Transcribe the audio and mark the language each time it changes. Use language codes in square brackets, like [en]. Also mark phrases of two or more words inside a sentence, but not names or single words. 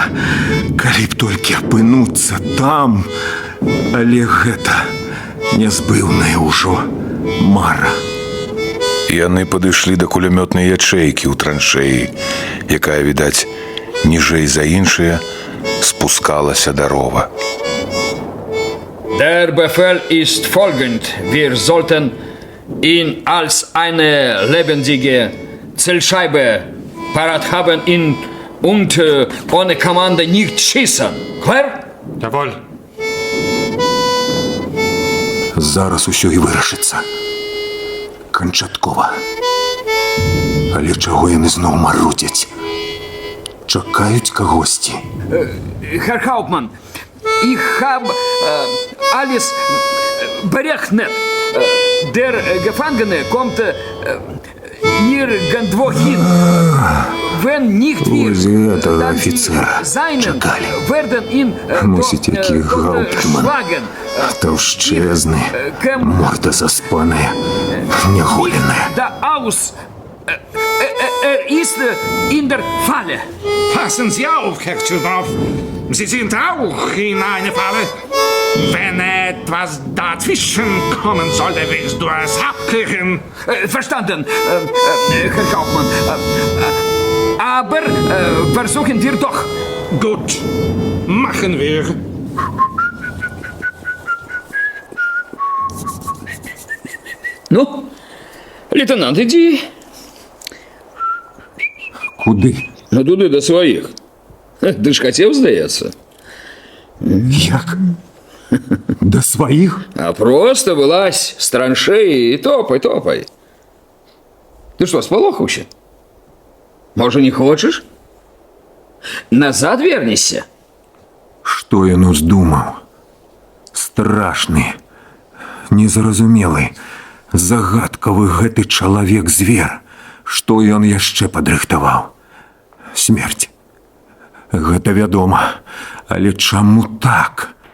[be] Калі б толькі апынуцца там, але гэта нязбыўная ўжо мара. Яны падышлі да кулямётнай ячэйкі ў траншеі, якая, відаць, ніжэй за іншыя спускалася да рова. [de] Der Befehl ist folgend. Wir sollten ihn als eine lebendige Zielscheibe parat haben und ohne Kommande nicht schießen. Klar? Jawohl. [be] Зараз усё і вырашыцца. Канчаткова. Але чаго яны зноў марудзяць? Чакаюць кагосьці. [de] Herr Hauptmann, ich habe alles berechnet. Der Gefangene kommt nirgendwo hin. Wenn nicht wir [be] Ось гэтага [de] dann [be] афіцэра [de] seinen [be] чакалі. [de] werden ihn [be] Мусіць, які Гауптман. [de] schlagen. [be] Таўшчэзны, морда заспаная, няголеная. [de] Da aus. Ist in der Falle. Passen Sie auf, Herr Tschudov. Sie sind auch in eine Falle. Wenn etwas dazwischen kommen sollte, willst du es abkriegen. Verstanden, Herr Kaufmann. Aber versuchen wir doch. Gut, machen wir. [ru] Ну, лейтенант, иди. [be] Куды? [uk] Ну, туди до своїх. Ти ж хотів, здається? [ru] Як? До своих? А просто вылазь с траншеи и топай, топай. Ты что, сполохался? Может, не хочешь? Назад вернешься? [be] Што ён уздумаў? Страшны, незразумелы, загадкавы гэты чалавек-звер. Што ён яшчэ падрыхтаваў? Смерць. Гэта вядома, але чаму так?